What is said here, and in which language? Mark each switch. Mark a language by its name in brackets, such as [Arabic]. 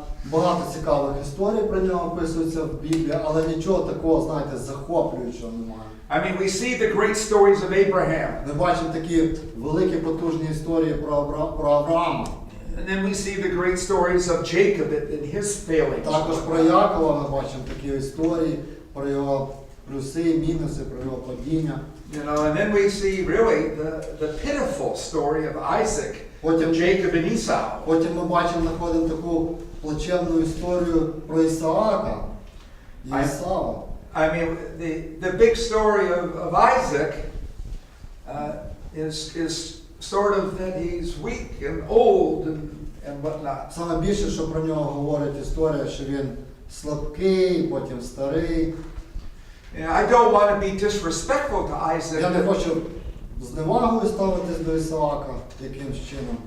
[Ukrainian] Багато цікавих історій про нього описується в Біблії, але нічого такого, знаєте, захоплюючого немає. [English] I mean, we see the great stories of Abraham. [Ukrainian] Ми бачимо такі великі потужні історії про Авраама. [English] And then we see the great stories of Jacob and his failings. [Ukrainian] Також про Якова ми бачимо такі історії, про його плюси, мінуси, про його падіння. [English] You know, and then we see really the pitiful story of Isaac, of Jacob and Esau. [Ukrainian] Потім ми бачимо, знаходимо таку плачевну історію про Ісаака і Ісава. [English] I mean, the big story of Isaac is sort of that he's weak and old and whatnot. [Ukrainian] Саме більше, що про нього говорить історія, що він слабкий, потім старий. [English] I don't want to be disrespectful to Isaac. [Ukrainian] Я не хочу зневагою ставитись до Ісаака якимсь чином.